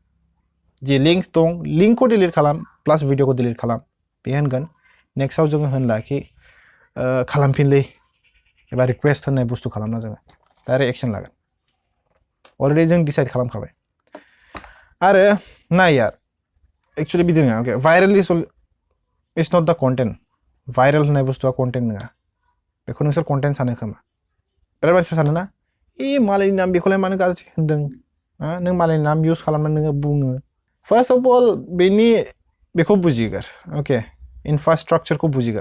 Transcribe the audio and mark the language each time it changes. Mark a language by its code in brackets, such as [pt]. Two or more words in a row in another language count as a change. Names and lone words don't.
[brx] जि लिंक दं लिंकखौ डिलिट खालाम प्लास भिडिअखौ डिलिट खालाम बे होनगोन नेक्स्टआव जोङो होनला कि खालामफिनलै एबा रिक्वेस्ट होननाय बुस्थु खालामना जोङो [en] direct action [brx] लागोन अलरेडि जों डिसाइड खालामखाबाय आरो नाय यार एक्चुअलि बिदि नङा अके [en] viral is not the content viral [brx] होननाय बुस्थुआ कन्टेन्ट नङा बेखौ नोंसोर कन्टेन्ट सानो खोमा बिराद मानसिफ्रा सानो ना मालायनि नाम बेखौलाय मानो गाज्रि होनदों नों मालायनि नाम इउज खालामनानै नोङो बुङो [en] first of all [brx] बेखौ बुजिगोर अके इनफ्रास्ट्राक्चारखौ बुजिगोर